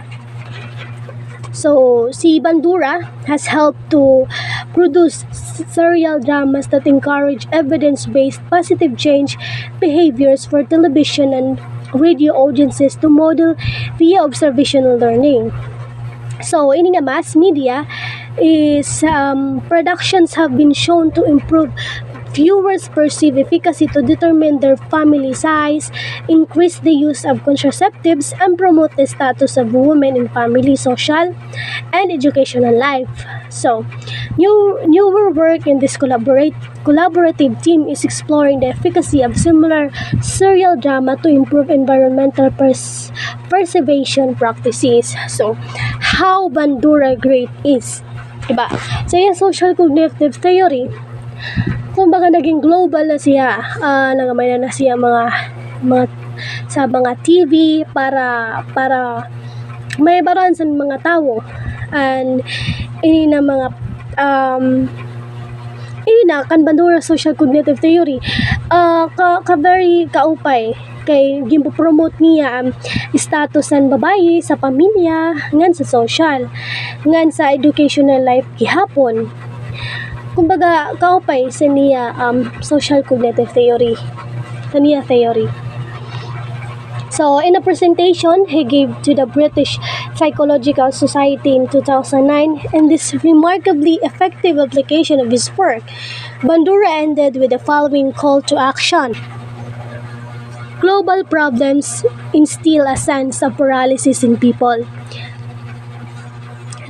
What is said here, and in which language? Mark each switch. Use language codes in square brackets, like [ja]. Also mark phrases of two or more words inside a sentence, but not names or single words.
[en] So, si Bandura has helped to produce serial dramas that encourage evidence-based positive change behaviors for television and radio audiences to model via observational learning. So, [war] ini nga [en] mass media is productions have been shown to improve viewers' perceived efficacy to determine their family size, increase the use of contraceptives, and promote the status of women in family, social, and educational life. So, newer work in this collaborative team is exploring the efficacy of similar serial drama to improve environmental preservation practices. So, how Bandura great is, [tl] diba? So, yung [en] social cognitive theory, [tl] kumbaga naging global na siya, nagamay na siya sa mga TV para may baran sa mga tao, [war] and ini na mga ini na kan Bandura [en] social cognitive theory very [war] kaupay kay gimpo-promote niya ang status ng babae sa pamilya ngan sa social ngan sa educational life gihapon. Kumbaga, kaupay sa niya [en] social cognitive theory. [war] Sa niya theory. [en] So, in a presentation he gave to the British Psychological Society in 2009, and this remarkably effective application of his work, Bandura ended with the following call to action. Global problems instill a sense of paralysis in people.